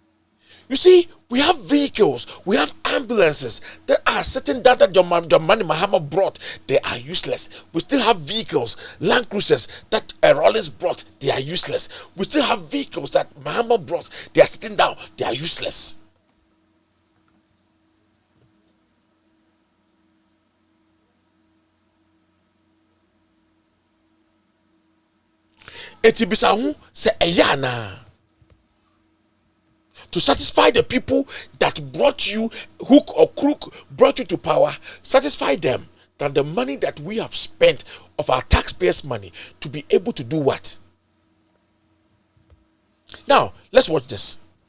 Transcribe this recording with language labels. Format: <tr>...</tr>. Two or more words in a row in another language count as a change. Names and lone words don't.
<en>You see, We have vehicles, we have ambulances that are sitting down that John Dramani Mahama brought. They are useless. We still have vehicles, Land Cruisers that Rollins brought. They are useless. We still have vehicles that Mahama brought. They are sitting down. They are useless. Etibisahu se eyana. To satisfy the people that brought you, hook or crook, brought you to power, satisfy them that the money that we have spent of our taxpayers' money to be able to do what? Now, let's watch this.</en>